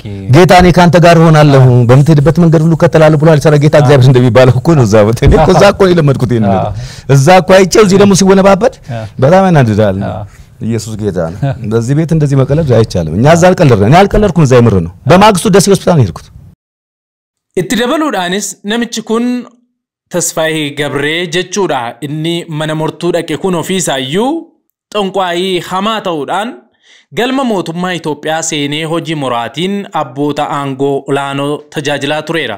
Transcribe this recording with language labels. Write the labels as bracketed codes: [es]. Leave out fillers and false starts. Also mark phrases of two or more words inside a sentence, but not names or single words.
[am] ጌታ እኔ ካንተ ጋር ሆናለሁ በምትሄድበት መንገድ ሁሉ ከተላለሁ ብሏል ሰራ ጌታ እግዚአብሔር እንደሚባለው እኮ ነው እዛ ቦታ እኔ እኮ እዛ እኮ ለመድኩት ይሄን ነገር እዛ እኮ አይቼው እዚህ ደግሞ ሲወነባበድ በጣም ያናድዳል ኢየሱስ ጌታ ነው በዚህ ቤት እንደዚህ መቀለድ አይቻልም እኛ እዛ አልቀለድን እኔ አልቀለድኩም እዛ ይምር ነው በማግስቱ ደስ ሆስፒታል ሄድኩት [om] ittidabaloodhaanis namichi kun Tasfaayee Gabree jechuudha inni mana murtuu dhaqe kun ofiisaayyuu xonqaayii hamaa ta'uudhaan galma mootummaa Itoophiyaa seenee hojii muraatiin abboota aangoo olaanoo tajaajilaa tureera.